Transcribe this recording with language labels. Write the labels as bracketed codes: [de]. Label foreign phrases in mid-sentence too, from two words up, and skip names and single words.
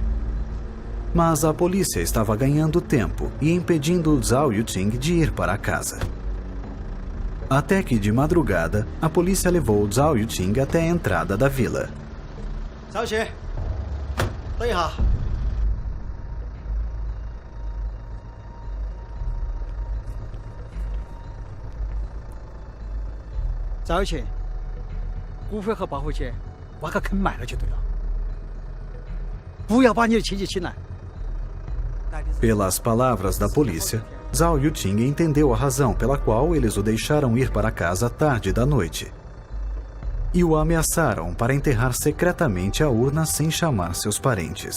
[pt] Mas a polícia estava ganhando tempo e impedindo Zhao Yuting de ir para casa. Até que, de madrugada, a polícia levou Zhao Yuting até a entrada da vila. [zh] Zhao Yuqing，等一下。Zhao Yuqing，骨灰和报回去挖个坑埋了就对了，不要把你的亲戚请来。 [pt] Pelas palavras da polícia, Zhao Yuting entendeu a razão pela qual eles o deixaram ir para casa tarde da noite. E o ameaçaram para enterrar secretamente a urna sem chamar seus parentes.